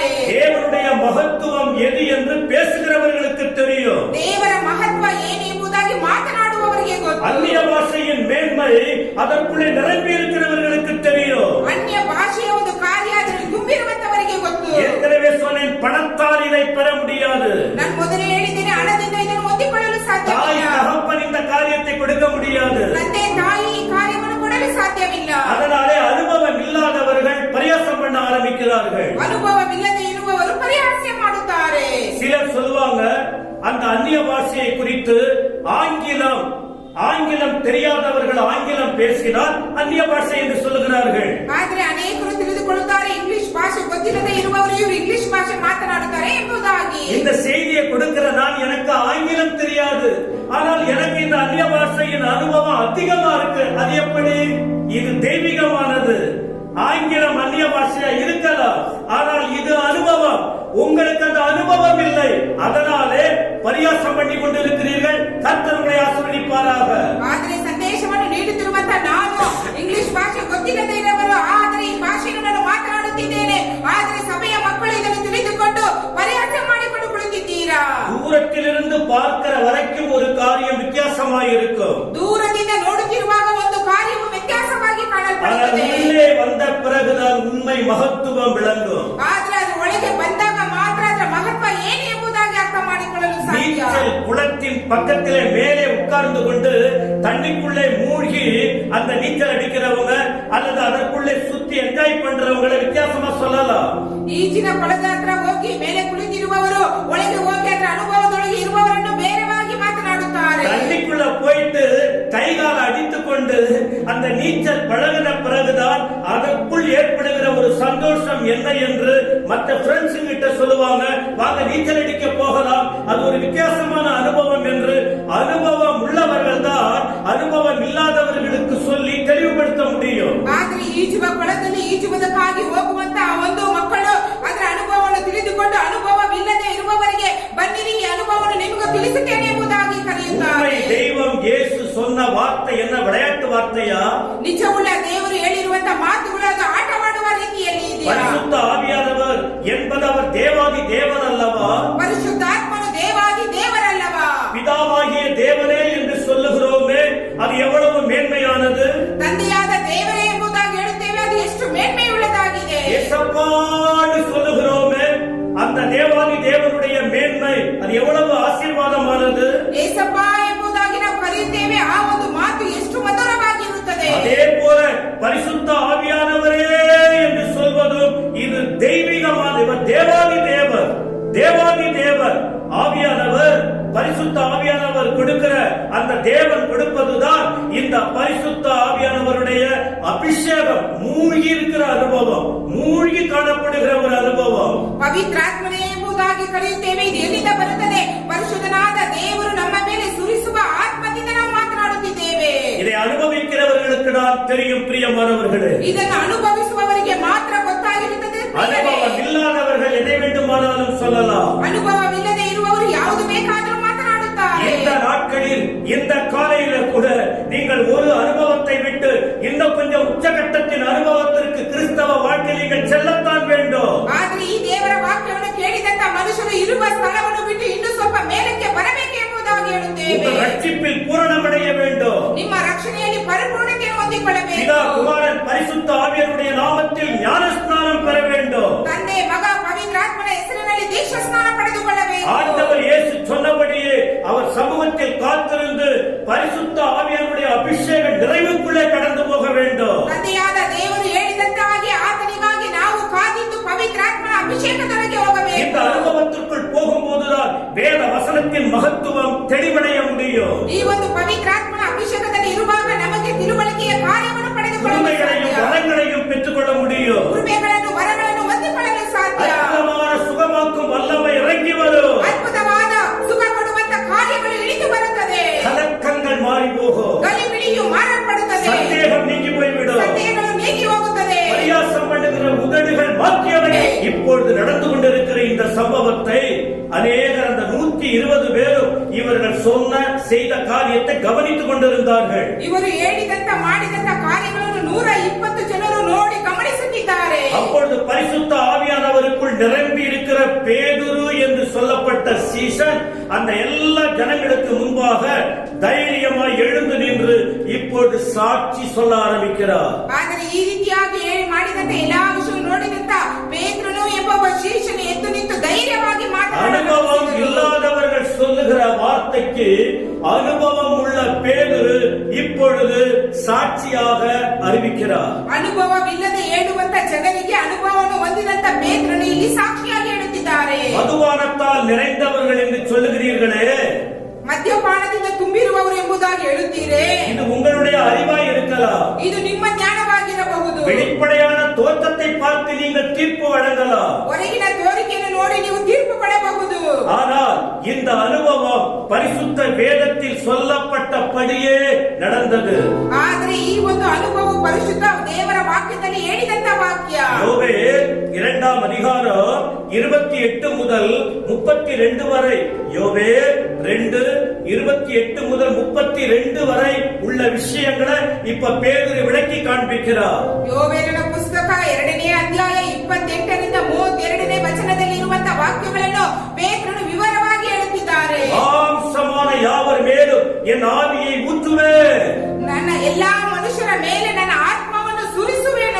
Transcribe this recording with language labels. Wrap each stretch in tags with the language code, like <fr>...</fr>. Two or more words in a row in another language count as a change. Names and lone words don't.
<ta>தேவனுடைய மகத்துவம் எது என்று பேசுகிறவர்களுக்கு தெரியும்.</ta> <kn>ದೇವರ ಮಹತ್ವ ಏನು ಎಂಬುದಾಗಿ ಮಾತನಾಡುವವರಿಗೆ ಗೊತ್ತು.</kn> <ta>அந்நிய பாஷையின் மேன்மை அதற்குள்ளே நிரம்பி இருக்கிறவர்களுக்கு தெரியும்.</ta> <kn>ಅನ್ಯ ಭಾಷೆಯ ಒಂದು ಕಾರ್ಯ ಅದರಲ್ಲಿ ತುಂಬಿರುವಂತವರಿಗೆ ಗೊತ್ತು.</kn> <ta>ஏற்கனவே சொன்னேன், பணத்தால் இதை பெற முடியாது.</ta> <kn>ನಾನು ಮೊದಲೇ ಹೇಳಿದ್ದೇನೆ, ಹಣದಿಂದ ಇದನ್ನು ಹೊಂದಿಕೊಳ್ಳಲು</kn> <ta>தாய்</ta> <kn>ಸಾಧ್ಯವಿಲ್ಲ.</kn> <ta>தகப்பன் இந்த காரியத்தை கொடுக்க முடியாது.</ta> <kn>ತಂದೆ ತಾಯಿ ಈ ಕಾರ್ಯವನ್ನು ಕೊಡಲು ಸಾಧ್ಯವಿಲ್ಲ.</kn> <ta>அதனாலே அனுபவம் இல்லாதவர்கள் பரியாசம் பண்ண ஆரம்பிக்கிறார்கள்.</ta> <kn>ಅನುಭವವಿಲ್ಲದೆ ಇರುವ</kn> <ta>அந்நிய பாஷையை குறித்து ஆங்கிலம் தெரியாதவர்கள் ஆங்கிலம் பேசினால் அந்நிய பாஷை என்று சொல்லுகிறார்கள்.</ta> <kn>ಆದ್ರೆ ಅನೇಕರು ತಿಳಿದುಕೊಳ್ಳುತ್ತಾರೆ ಇಂಗ್ಲಿಷ್ ಭಾಷೆ ಗೊತ್ತಿಲ್ಲದೆ ಇರುವವರು ಇವರು ಇಂಗ್ಲಿಷ್ ಭಾಷೆ ಮಾತನಾಡುತ್ತಾರೆ ಎಂಬುದಾಗಿ.</kn> <ta>இந்த செய்தியை கொடுக்கிற நான் எனக்கு ஆங்கிலம் தெரியாது, ஆனால் எனக்கு இந்த அந்நிய பாஷையின் அனுபவம் அதிகமா இருக்கு. அது எப்படி? இது தெய்வீகமானது. ஆங்கிலம் அந்நிய பாஷையா இருக்கலாம், ஆனால் இது அனுபவம். உங்களுக்கு அந்த அனுபவம் இல்லை, அதனாலே பரியாசம் பண்ணி கொண்டிருக்கிறீர்கள். கர்த்தர் உங்களை ஆசீர்வதிப்பாராக.</ta> <kn>ಆದರೆ ಸಂದೇಶವನ್ನು ನೀಡುತ್ತಿರುವಂತ ನಾನು ಇಂಗ್ಲಿಷ್ ಭಾಷೆ ಗೊತ್ತಿಲ್ಲದೆ ಇರುವವರು, ಆದರೆ ಈ ಭಾಷೆಯನ್ನು ನಾನು ಮಾತನಾಡುತ್ತಿದ್ದೇನೆ, ಆದರೆ ಸಭೆಯ ಮಕ್ಕಳು ಇದನ್ನು ತಿಳಿದುಕೊಂಡು ಪರ್ಯಾಸ ಮಾಡಿಕೊಂಡು ಕುಳಿತಿದ್ದೀರಾ.</kn> <ta>தூரத்திலிருந்து பார்க்கிற வரைக்கும் ஒரு காரியம் வித்தியாசமாயிருக்கும்.</ta> <kn>ದೂರದಿಂದ ನೋಡುತ್ತಿರುವಾಗ ಒಂದು ಕಾರ್ಯವು ವ್ಯತ್ಯಾಸವಾಗಿ ಕಾಣಲ್ಪಡುತ್ತದೆ.</kn> <ta>உள்ளே வந்த பிறகுதான் உண்மை மகத்துவம் விளங்கும்.</ta> <kn>ಆದರೆ ಅದು ಒಳಗೆ ಬಂದಾಗ ಮಾತ್ರ ಅದರ ಮಹತ್ವ ಏನು ಎಂಬುದಾಗಿ ಅರ್ಥ ಮಾಡಿಕೊಳ್ಳಲು ಸಾಧ್ಯ.</kn> <ta>நீச்சல் குளத்தின் பக்கத்திலே மேலே உட்கார்ந்து கொண்டு தண்ணிக்குள்ளே மூழ்கி அந்த நீச்சல் அடிக்கிறவங்க அல்லது அதற்குள்ளே சுத்தி என்ஜாய் பண்றவங்களை வித்தியாசமா சொல்லலாம்.</ta> <kn>ಈಜಿನ ಕೊಳದ ಹತ್ರ ಹೋಗಿ ಮೇಲೆ ಕುಳಿತಿರುವವರು ಒಳಗೆ ಹೋಗಿ ಅದರ ಅನುಭವದೊಳಗೆ ಇರುವವರನ್ನು ಬೇರೆವಾಗಿ ಮಾತನಾಡುತ್ತಾರೆ.</kn> <ta>தண்ணிக்குள்ள போயிட்டு கைகால அடித்துக் கொண்டு அந்த நீச்சல் பழகின பிறகுதான் அதற்குள் ஏற்படுகிற ஒரு சந்தோஷம் என்ன என்று மற்ற ஃப்ரெண்ட்ஸ் கிட்ட சொல்லுவாங்க. வாங்க நீச்சல் அடிக்க போகலாம், அது ஒரு வித்தியாசமான அனுபவம் என்று. அனுபவம் உள்ளவர்கள் தான் அனுபவம் இல்லாதவர்களுக்கு சொல்லி தெளிவுபடுத்த முடியும்.</ta> <kn>ಆದ್ರೆ ಈಜುವ ಕೊಳದಲ್ಲಿ ಈಜುವುದಕ್ಕಾಗಿ ಹೋಗುವಂತಹ ಒಂದು ಮಕ್ಕಳು ಅದರ ಅನುಭವವನ್ನು ತಿಳಿದುಕೊಂಡು ಅನುಭವವಿಲ್ಲದೆ ಇರುವವರಿಗೆ ಬನ್ನಿರಿ, ಈ ಅನುಭವವನ್ನು ನಿಮಗೆ ತಿಳಿಸುತ್ತೇನೆ ಎಂಬುದಾಗಿ ಕರೆಯುತ್ತಾರೆ.</kn> <ta>தெய்வம் இயேசு சொன்ன வார்த்தை என்ன விளையாட்டு வார்த்தையா?</ta> <kn>ನಿಜವುಳ್ಳ ದೇವರು ಹೇಳಿರುವಂತ ಮಾತುಗಳು ಅದು ಆಟವಾಡುವ ರೀತಿಯಲ್ಲಿ ಇದೆಯಾ?</kn> <ta>பரிசுத்த ஆவியானவர் என்பது அவர் தேவாதி தேவன் அல்லவா?</ta> <kn>ಪರಿಶುದ್ಧಾತ್ಮನು ದೇವಾದಿ ದೇವರಲ್ಲವಾ?</kn> <ta>பிதாவாகிய தேவனே என்று சொல்லுகிறோமே, அது எவ்வளவு மேன்மையானது.</ta> <kn>ತಂದೆಯಾದ ದೇವರೇ ಎಂಬುದಾಗಿ ಹೇಳುತ್ತೇವೆ, ಅದು ಎಷ್ಟು ಮೇನ್ಮೆಯುಳ್ಳದಾಗಿದೆ.</kn> <ta>ஏசப்பான்னு சொல்லுகிறோமே, அந்த தேவாதி தேவனுடைய மேன்மை அது எவ்வளவு ஆசீர்வாதமானது.</ta> <kn>ಏಸಪ್ಪ ಎಂಬುದಾಗಿ ನಾವು ಕರೆಯುತ್ತೇವೆ, ಆ ಒಂದು ಮಾತು ಎಷ್ಟು ಮಧುರವಾಗಿರುತ್ತದೆ.</kn> <ta>அதே போல பரிசுத்த ஆவியானவரே என்று சொல்வதும் இது தெய்வீகமான தேவாதி தேவர். தேவாதி தேவர் ஆவியானவர், பரிசுத்த ஆவியானவர் கொடுக்கிற அந்த தேவன் கொடுப்பதுதான் இந்த பரிசுத்த ஆவியானவருடைய அபிஷேகம். மூழ்கி இருக்கிற அனுபவம், மூழ்கி காணப்படுகிற ஒரு அனுபவம்.</ta> <kn>ಪವಿತ್ರಾತ್ಮನೇ ಎಂಬುದಾಗಿ ಕರೆಯುತ್ತೇವೆ. ಇದು ಎಲ್ಲಿಂದ ಬರುತ್ತದೆ? ಪರಿಶುದ್ಧನಾದ ದೇವರು ನಮ್ಮ ಮೇಲೆ ಸುರಿಸುವ ಆತ್ಮದಿಂದ ನಾವು ಮಾತನಾಡುತ್ತಿದ್ದೇವೆ.</kn> <ta>இதை அனுபவிக்கிறவர்களுக்கு தான் தெரியும் பிரியமானவர்களே.</ta> <kn>ಇದನ್ನು ಅನುಭವಿಸುವವರಿಗೆ ಮಾತ್ರ ಗೊತ್ತಾಗಿರುತ್ತದೆ.</kn> <ta>அனுபவம் இல்லாதவர்கள் எதை வேண்டுமானாலும் சொல்லலாம்.</ta> <kn>ಅನುಭವವಿಲ್ಲದೆ ಇರುವವರು ಯಾವುದು ಬೇಕಾದರೂ ಮಾತನಾಡುತ್ತಾರೆ.</kn> <ta>இந்த நாட்களில் இந்த காலையில கூட நீங்கள் ஒரு அனுபவத்தை விட்டு இன்னும் கொஞ்சம் உச்சகட்டத்தின் அனுபவத்திற்கு கிறிஸ்தவ வாழ்க்கையில் நீங்கள் செல்லத்தான் வேண்டும்.</ta> <kn>ಆದ್ರೆ ಈ ದೇವರ ವಾಕ್ಯವನ್ನು ಕೇಳಿದಂತ ಮನುಷ್ಯರು ಇರುವ ಸ್ಥಳವನ್ನು ಬಿಟ್ಟು ಇನ್ನೂ ಸ್ವಲ್ಪ ಮೇಲಕ್ಕೆ ಬರಬೇಕು ಎಂಬುದಾಗಿ ಹೇಳುತ್ತೇವೆ.</kn> <ta>உங்கள் ரட்சிப்பில் பூரணமடைய வேண்டும்.</ta> <kn>ನಿಮ್ಮ ರಕ್ಷಣೆಯಲ್ಲಿ ಪರಿಪೂರ್ಣತೆ ಹೊಂದಿಕೊಳ್ಳಬೇಕು.</kn> <ta>பிதா குமாரன் பரிசுத்த ஆவியருடைய நாமத்தில் ஞானஸ்நானம் பெற வேண்டும்.</ta> <kn>ತಂದೆ ಮಗ ಪವಿತ್ರಾತ್ಮನ ಹೆಸರಿನಲ್ಲಿ ದೀಕ್ಷಾ ಸ್ನಾನ ಪಡೆದುಕೊಳ್ಳಬೇಕು.</kn> <ta>ஆண்டவர் இயேசு சொன்னபடியே அவர் சமூகத்தில் காத்திருந்து பரிசுத்த ஆவியருடைய அபிஷேக நிறைவுக்குள்ளே கடந்து போக வேண்டும்.</ta> <kn>ತಂದೆಯಾದ ದೇವರು ಹೇಳಿದಂತಾಗಿ ಆತನಿಗಾಗಿ ನಾವು ಕಾದಿದ್ದು ಪವಿತ್ರಾತ್ಮನ ಅಭಿಷೇಕದೊಳಗೆ ಹೋಗಬೇಕು.</kn> <ta>இந்த அனுபவத்திற்குள் போகும்போதுதான் வேத வசனத்தின் மகத்துவம் தெளிவடைய முடியும்.</ta> <kn>ಈ ಒಂದು ಪವಿತ್ರಾತ್ಮನ ಅಭಿಷೇಕದಲ್ಲಿ ಇರುವಾಗ ನಮಗೆ ತಿಳುವಳಿಕೆಯ ಕಾರ್ಯವನ್ನು ಪಡೆದುಕೊಳ್ಳಲು</kn> <ta>கருணைகளையும்</ta> <kn>ಸಾಧ್ಯ.</kn> <ta>வரங்களையும் பெற்றுக்கொள்ள முடியும்.</ta> <kn>ಕೃಪೆಗಳನ್ನು ವರಗಳನ್ನು ಹೊಂದಿಕೊಳ್ಳಲು ಸಾಧ್ಯ.</kn> <ta>அற்புதமான சுகமாக்கும் வல்லமை இறங்கி வரும்.</ta> <kn>ಅದ್ಭುತವಾದ ಸುಖ ಕೊಡುವಂತ ಕಾರ್ಯಗಳು ಇಳಿದು ಬರುತ್ತದೆ.</kn> <ta>கலக்கங்கள் மாறி போகும்.</ta> <kn>ಗಲಿಬಿಲಿಯು ಮಾರಲ್ಪಡುತ್ತದೆ.</kn> <ta>சந்தேகம் நீங்கி போய்விடும்.</ta> <kn>ಸಂದೇಹಗಳು ನೀಗಿ ಹೋಗುತ್ತದೆ.</kn> <ta>பரியாசம் பண்ணுகிற உதடுகள் மாற்றியவை. இப்பொழுது நடந்து கொண்டிருக்கிற இந்த சம்பவத்தை அநேகர் அந்த 120 பேரும் இவர்கள் சொன்ன செய்த காரியத்தை கவனித்துக் கொண்டிருந்தார்கள்.</ta> <kn>ಇವರು ಹೇಳಿದಂತ ಮಾಡಿದಂತ ಕಾರ್ಯಗಳನ್ನು 120 ಜನರು ನೋಡಿ ಗಮನಿಸುತ್ತಿದ್ದಾರೆ.</kn> <ta>அப்பொழுது பரிசுத்த ஆவியானவருக்குள் நிரம்பி இருக்கிற பேதுரு என்று சொல்லப்பட்ட சீஷன் அந்த எல்லா ஜனங்களுக்கு முன்பாக தைரியமாய் எழுந்து நின்று இப்பொழுது சாட்சி சொல்ல ஆரம்பிக்கிறார்.</ta> <kn>ಆದರೆ ಈ ರೀತಿಯಾಗಿ ಮಾಡಿದಂತ ಎಲ್ಲಾ ವಿಷಯ ನೋಡಿದಂತ ಪೇತ್ರನು ಎಂಬ ಶಿಷ್ಯನು ಎದ್ದು ನಿಂತು ಧೈರ್ಯವಾಗಿ</kn> <ta>அனுபவம் இல்லாதவர்கள் சொல்லுகிற வார்த்தைக்கு அனுபவம் உள்ள பேதுரு இப்பொழுது சாட்சியாக அறிவிக்கிறார்.</ta> <kn>ಅನುಭವವಿಲ್ಲದೆ ಹೇಳುವಂತ ಜನರಿಗೆ ಅನುಭವವನ್ನು ಹೊಂದಿದಂತ ಪೇತ್ರನು ಇಲ್ಲಿ ಸಾಕ್ಷಿಯಾಗಿ ಹೇಳುತ್ತಿದ್ದಾರೆ. ಹೇಳುತ್ತಿದ್ದಾರೆ.</kn> <ta>மதுபானத்தால் நிறைந்தவர்கள் என்று சொல்லுகிறீர்களே,</ta> <kn>ಮದ್ಯಪಾನದಿಂದ ತುಂಬಿರುವವರು ಎಂಬುದಾಗಿ ಹೇಳುತ್ತೀರೇ?</kn> <ta>இது உங்களுடைய அறிவாய் இருக்கலாம்.</ta> <kn>ಇದು ನಿಮ್ಮ ಜ್ಞಾನವಾಗಿರಬಹುದು.</kn> <ta>வெளிப்படையான தோற்றத்தை பார்த்து நீங்கள் தீர்ப்பு வழங்கலாம்.</ta> <kn>ಹೊರಗಿನ ತೋರಿಕೆಯನ್ನು ನೋಡಿ ನೀವು ತೀರ್ಪು ಕೊಡಬಹುದು.</kn> <ta>ஆனால் இந்த அனுபவம் பரிசுத்த வேதத்தில் சொல்லப்பட்டபடியே நடந்தது.</ta> <kn>ಆದರೆ ಈ ಒಂದು ಅನುಭವ ಪರಿಶುದ್ಧ ದೇವರ ವಾಕ್ಯದಲ್ಲಿ ಹೇಳಿದಂತ ವಾಕ್ಯ.</kn> <ta>யோவேல் 2ஆம் அதிகாரம் 28 முதல் 32 வரை, யோவேல் 2:28 முதல் 32 வரை உள்ள விஷயங்களை இப்ப பேதுரு விளக்கி காண்பிக்கிறார்.</ta> <kn>ಯೋವೇಲನ ಪುಸ್ತಕ 2ನೇ ಅಧ್ಯಾಯ 28ರಿಂದ 32ನೇ ವಚನದಲ್ಲಿ ಇರುವಂತ ವಾಕ್ಯಗಳನ್ನು ಪೇತ್ರನು ವಿವರವಾಗಿ ಹೇಳುತ್ತಿದ್ದಾರೆ.</kn> <ta>மாம்சமான யாவர் மேலும் என் ஆவியை ஊற்றுவேன்,</ta> <kn>ನನ್ನ ಎಲ್ಲಾ ಮನುಷ್ಯರ ಮೇಲೆ ನನ್ನ ಆತ್ಮವನ್ನು ಸುರಿಸುವೆನು.</kn>